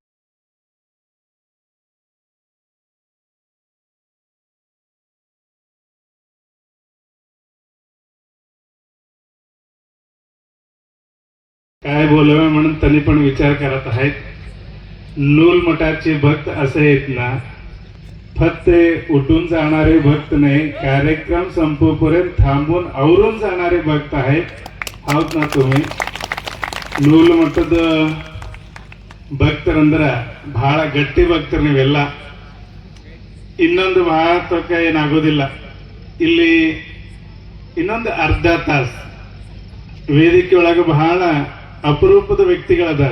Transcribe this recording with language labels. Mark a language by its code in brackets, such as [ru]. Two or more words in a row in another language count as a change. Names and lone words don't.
[mr] काय बोलावं म्हणून त्यांनी पण विचार करत आहेत. नूल मठाचे भक्त असे आहेत ना, फक्त उठून जाणारे भक्त नाही, कार्यक्रम संपूपर्यंत थांबून आवरून जाणारे भक्त आहेत. आहोत ना तुम्ही? [kn] ನೂಲ್ ಮಟ್ಟದ ಭಕ್ತರಂದ್ರ ಬಹಳ ಗಟ್ಟಿ ಭಕ್ತರು ನೀವೆಲ್ಲ. ಇನ್ನೊಂದು ಬಹಳ ತಕ್ಕ ಏನಾಗೋದಿಲ್ಲ. ಇಲ್ಲಿ ಇನ್ನೊಂದು ಅರ್ಧ ತಾಸು ವೇದಿಕೆ ಒಳಗೆ ಬಹಳ ಅಪರೂಪದ ವ್ಯಕ್ತಿಗಳದಾರ.